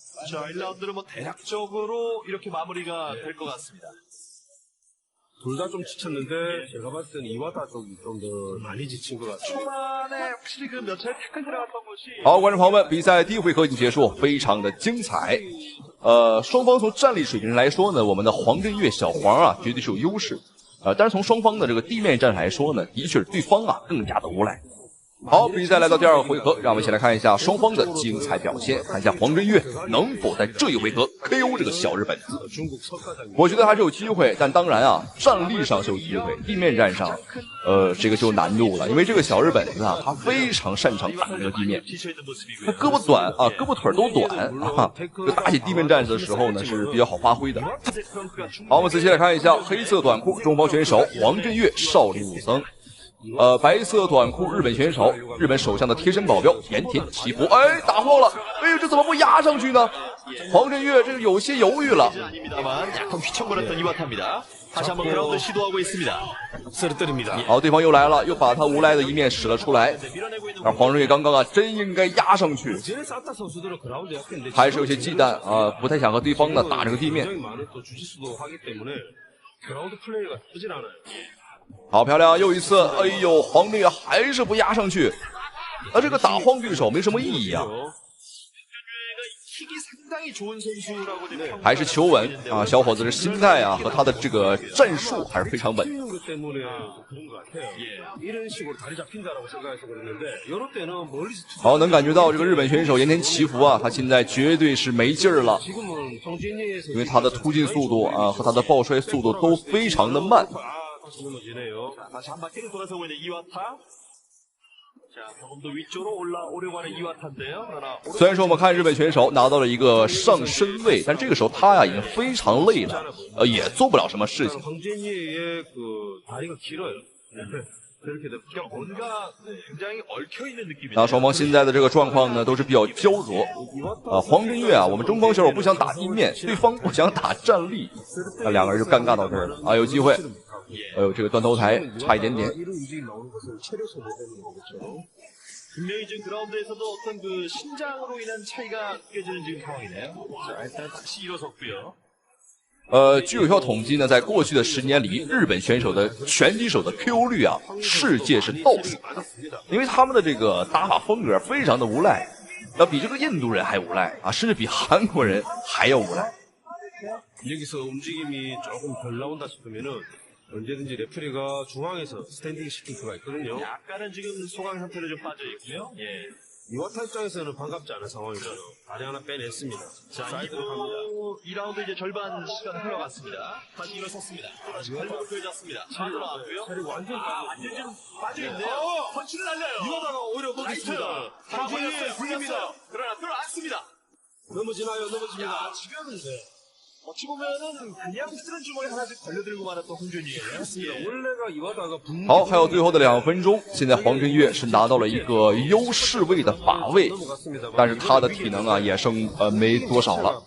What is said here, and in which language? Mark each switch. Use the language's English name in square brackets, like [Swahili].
[Korean] 자, 1라운드는 뭐 대략적으로 이렇게 마무리가 될 것 같습니다. 둘 다 좀 지쳤는데 제가 봤을 때는 이와타 쪽이 좀 더 많이 지친 것 같아요. 초반에 확실히 그 몇 차례 태클 들어갔던 것이 [Chinese] 好，观众朋友们，比赛第一回合已经结束，非常的精彩。双方从战力水平上来说呢，我们的黄振岳小黄啊，绝对是有优势。但是从双方的这个地面战来说呢，的确是对方啊更加的无赖。好，比赛来到第二个回合，让我们一起来看一下双方的精彩表现，看一下黄振岳能否在这一回合 KO 这个小日本子。我觉得还是有机会，但当然啊，战力上是有机会，地面战上，这个就有难度了，因为这个小日本子啊，他非常擅长打这个地面，他胳膊短啊，胳膊腿都短啊，就打起地面战的时候呢是比较好发挥的。好，我们仔细来看一下黑色短裤中方选手黄振岳少林武僧。白色短裤日本选手，日本首相的贴身保镖盐田祈福，哎，打慌了，哎呦，这怎么不压上去呢？黄振岳这个有些犹豫了。 [Korean] 아닙니다만 약간 휘청거렸던 이와타입니다. 다시 한번 그라운드 시도하고 있습니다. 쓰러뜨립니다. [Chinese] 好，对方又来了，又把他无赖的一面使了出来。而黄振岳刚刚啊，真应该压上去， [Korean] 전에 사타 선수들은 그라운드 약했는데 [Chinese] 还是有些忌惮啊，不太想和对方呢打这个地面。 [Korean] 굉장히 많은 또 주짓수도 하기 때문에 그라운드 플레이가 나쁘진 않아요. [Chinese] 好漂亮，又一次，哎呦，黄振岳还是不压上去，这个打晃对手没什么意义啊。 [Korean] 킥이 상당히 좋은 선수라고 지금 평가를 [Chinese] 还是求稳啊，小伙子的心态啊和他的这个战术还是非常稳。 [Korean] 뛰는 것 때문에 그런 것 같아요. 이런 식으로 다리 잡힌다라고 생각해서 그랬는데 이럴 때는 멀리서 [Chinese] 好，能感觉到这个日本选手盐田祈福啊，他现在绝对是没劲儿了， [Korean] 지금은 성진이에서 [Chinese] 因为他的突进速度啊和他的抱摔速度都非常的慢。 [Korean] 다시 넘어지네요. 다시 한 바퀴를 돌아서고 있는 이와타. 자, 조금 더 위쪽으로 올라오려고 하는 이와타인데요. 그러나 虽然说我们看日本选手拿到了一个上身位，但这个时候他呀已经非常累了，也做不了什么事情。 황진이의 그 다리가 길어요. 그렇게 되면 뭔가 굉장히 얽혀 있는 느낌이에요. [Chinese] 那双方现在的这个状况呢都是比较焦灼。黄振岳啊，我们中方选手不想打地面，对方不想打站立，那两个人就尴尬到这儿了啊，有机会。哎呦，这个断头台差一点点。 [Korean] 이런 움직임이 나오는 것은 체력 소모되는 거겠죠. 분명히 지금 그라운드에서도 어떤 그 신장으로 인한 차이가 느껴지는 지금 상황이네요. 자, 일단 다시 일어섰고요. [Chinese] 据有效统计呢，在过去的10年里，日本选手的拳击手的 KO 率啊，世界是倒数的，因为他们的这个打法风格非常的无赖，比这个印度人还无赖啊，甚至比韩国人还要无赖。 [Korean] 여기서 움직임이 조금 덜 나온다 싶으면은 언제든지 레프리가 중앙에서 스탠딩 시킬 수가 있거든요. 약간은 지금 소강 상태로 좀 빠져 있고요. 예. 이와타 입장에서는 반갑지 않은 상황이잖아요. 다리 하나 빼냈습니다. 자, 사이드로 갑니다. 2라운드 이제 절반 시간 흘러갔습니다. 다시 일어섰습니다. 다시 발목을 펴졌습니다. 빠져나왔고요. 다리 완전 완전 지금 빠져있네요. 펀치를 날려요. 이와타가 오히려 먹겠습니다. 황진이 불립니다. 그러나 들어왔습니다. 넘어지나요? 넘어집니다. 야, 지금 어찌 보면은 그냥 쓰는 주머니 하나씩 걸려들고 말았던 홍준이에요. 예. 원래가 이와타가 [Chinese] 好，还有最后的2分钟，现在黄振岳是拿到了一个优势位的把位，但是他的体能啊也剩没多少了，